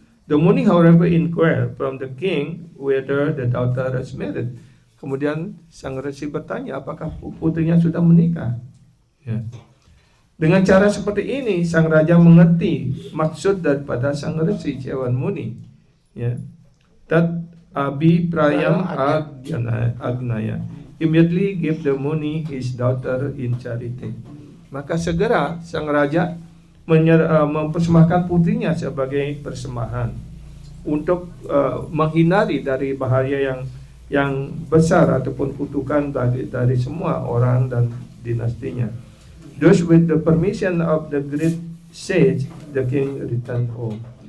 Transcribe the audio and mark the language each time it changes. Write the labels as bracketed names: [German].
[English] The Muni, however, inquired from the king whether the daughter is married. [Indonesian] Kemudian sang resi bertanya apakah putrinya sudah menikah. Ya. Dengan cara seperti ini, sang raja mengerti maksud daripada sang resi Chavan Muni. Ya. [English] That Abi Prayam Agnaya immediately gave the Muni his daughter in charity. [Indonesian] Maka segera sang raja mempersembahkan putrinya sebagai persembahan untuk menghindari dari bahaya yang besar ataupun kutukan dari semua orang dan dinastinya. [English] Thus with the permission of the great sage, the king returned home.